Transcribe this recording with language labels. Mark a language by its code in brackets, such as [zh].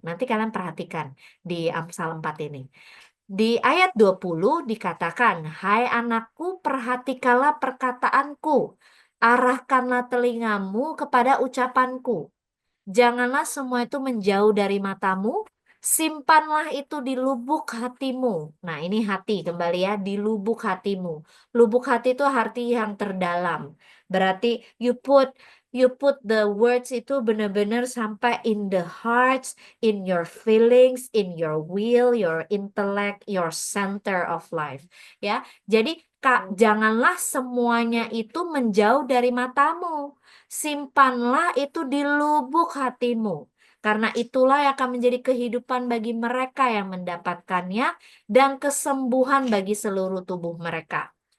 [id] Nanti kalian perhatikan di Amsal 4 ini. Di ayat 20 dikatakan, "Hai anakku, perhatikanlah perkataanku, arahkanlah telingamu kepada ucapanku. Janganlah semua itu menjauh dari matamu, simpanlah itu di lubuk hatimu." Nah, ini hati kembali ya, di lubuk hatimu. Lubuk hati itu arti yang terdalam. Berarti [en] you put the words [id] itu benar-benar sampai [en] in the hearts, in your feelings, in your will, your intellect, your center of life. [id] Ya. Jadi Kak, janganlah semuanya itu menjauh dari matamu. Simpanlah itu di lubuk hatimu. Karena itulah yang akan menjadi kehidupan bagi mereka yang mendapatkannya dan kesembuhan bagi seluruh tubuh mereka.